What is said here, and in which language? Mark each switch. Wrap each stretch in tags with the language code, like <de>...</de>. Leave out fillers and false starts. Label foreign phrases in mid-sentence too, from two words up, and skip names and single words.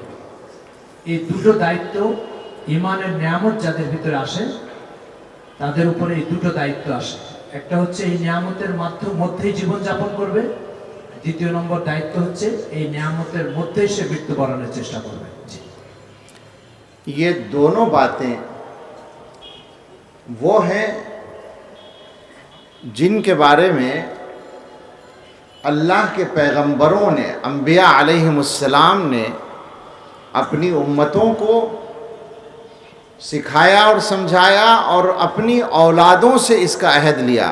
<bn>এই 2টো দায়িত্ব ঈমানের নিয়ামত যাদের ভিতরে আসে, তাদের উপরে এই 2টো দায়িত্ব আসে। একটা হচ্ছে এই নিয়ামতের মধ্যেই জীবন যাপন করবে, দ্বিতীয় নম্বর দায়িত্ব হচ্ছে এই নিয়ামতের মধ্যেই সে মৃত্যুবরণের চেষ্টা করবে।</bn> <ur>یہ دونوں باتیں وہ ہیں جن کے بارے میں اللہ کے پیغمبروں نے، انبیاء علیہم السلام نے اپنی امتوں کو سکھایا اور سمجھایا، اور اپنی اولادوں سے اس کا عہد لیا۔</ur>